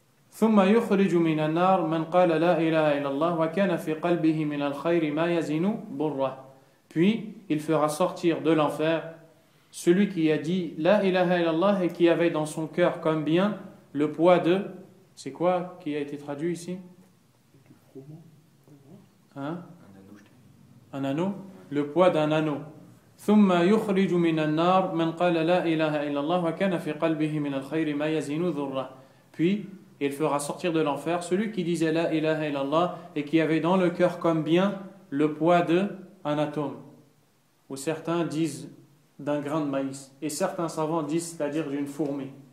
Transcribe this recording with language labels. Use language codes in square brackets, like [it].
[ar] ثم يخرج من النار من قال لا إله إلا الله وكان في قلبه من الخير ما يزن بره. [fr] Puis il fera sortir de l'enfer celui qui a dit [ar] la ilaha illallah [fr] et qui avait dans son cœur comme bien le poids de, c'est quoi qui a été traduit ici? Hein? Un anneau, le poids d'un anneau. [ar] ثم يخرج من النار من قال لا إله إلا الله وكان في قلبه من الخير ما يزن ذره. [fr] Puis il fera sortir de l'enfer celui qui disait [ar] la ilaha illallah [fr] et qui avait dans le cœur comme bien le poids d'un atome. Ou certains disent d'un grain de maïs. Et certains savants disent c'est-à-dire d'une fourmi.